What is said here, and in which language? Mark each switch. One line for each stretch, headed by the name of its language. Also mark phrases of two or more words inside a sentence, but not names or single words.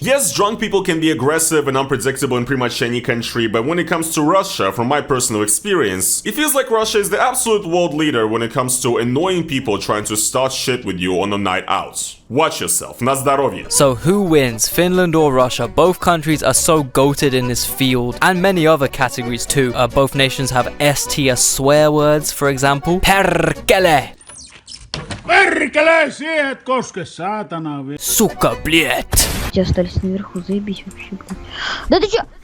English: Yes, drunk people can be aggressive and unpredictable in pretty much any country, but when it comes to Russia, from my personal experience, it feels like Russia is the absolute world leader when it comes to annoying people trying to start shit with you on a night out. Watch yourself.
Polish: Na zdrowie.
English: So who wins, Finland or Russia? Both countries are so goated in this field, and many other categories too. Both nations have S-tier swear words, for example.
Finnish: Perkele! Perkele, siihen koske, saatana.
Russian: Сука, блядь! Те остались наверху, заебись вообще, блядь. Да ты чё?